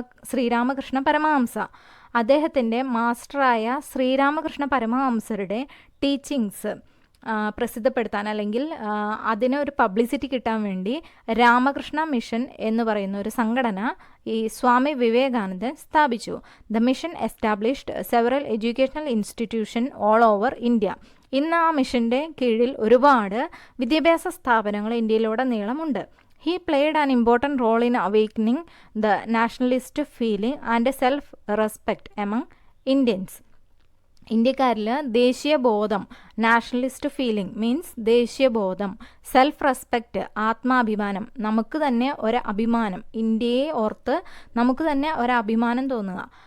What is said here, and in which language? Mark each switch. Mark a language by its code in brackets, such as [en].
[ml] ശ്രീരാമകൃഷ്ണ പരമഹംസ. അദ്ദേഹത്തിൻ്റെ മാസ്റ്ററായ ശ്രീരാമകൃഷ്ണ പരമഹംസരുടെ ടീച്ചിങ്സ് പ്രസിദ്ധപ്പെടുത്താൻ, അല്ലെങ്കിൽ അതിന് ഒരു പബ്ലിസിറ്റി കിട്ടാൻ വേണ്ടി രാമകൃഷ്ണ മിഷൻ എന്ന് പറയുന്ന ഒരു സംഘടന ഈ സ്വാമി വിവേകാനന്ദൻ സ്ഥാപിച്ചു. [en] The mission established several educational institution all over India. [ml] ഇന്ന് ആ മിഷൻ്റെ കീഴിൽ ഒരുപാട് വിദ്യാഭ്യാസ സ്ഥാപനങ്ങൾ ഇന്ത്യയിലുടനീളമുണ്ട്. [en] He played an important role in awakening the nationalist feeling and self-respect among Indians. [ml] ഇന്ത്യക്കാരിൽ ദേശീയബോധം, [en] nationalist feeling means [ml] ദേശീയബോധം, self respect ആത്മാഭിമാനം, നമുക്ക് തന്നെ ഒരു അഭിമാനം, ഇന്ത്യയെ ഓർത്ത് നമുക്ക് തന്നെ ഒരു അഭിമാനം തോന്നുക.